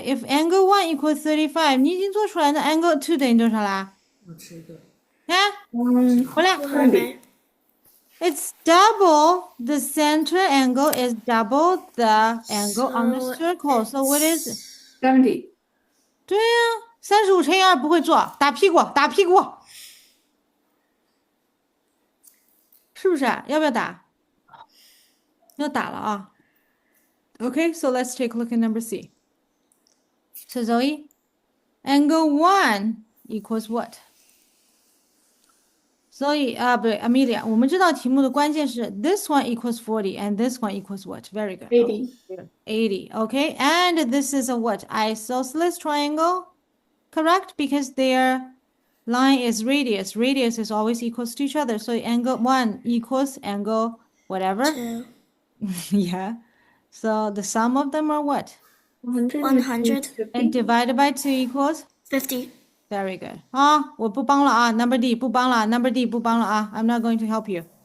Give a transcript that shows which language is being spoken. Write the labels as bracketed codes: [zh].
[en] If angle 1 equals 35, [zh] 你已经做出来，那 angle 2等于多少啦？我吃一个。回来。我还没。 [en] It's double the center angle is double the angle on the So circle. So what is it? 70. [zh] 对呀，35乘以2不会做，打屁股，打屁股，是不是？要不要打？要打了啊。 [en] Okay, so let's take a look at number C. So Zoe, angle 1 equals what? [zh] 所以不对 Amelia，我们知道题目的关键是 [en] this one equals 40 and this one equals what? Very good. 80. 80, okay? And this is a what? Isosceles triangle, correct? Because their line is radius. Radius is always equals to each other. So angle 1 equals angle whatever. 2. Yeah. So the sum of them are what? 100. And divided by 2 equals? 50. Very good. [zh] 啊，我不帮了啊，Number D 不帮了，Number D 不帮了啊。 [en] I'm not going to help you.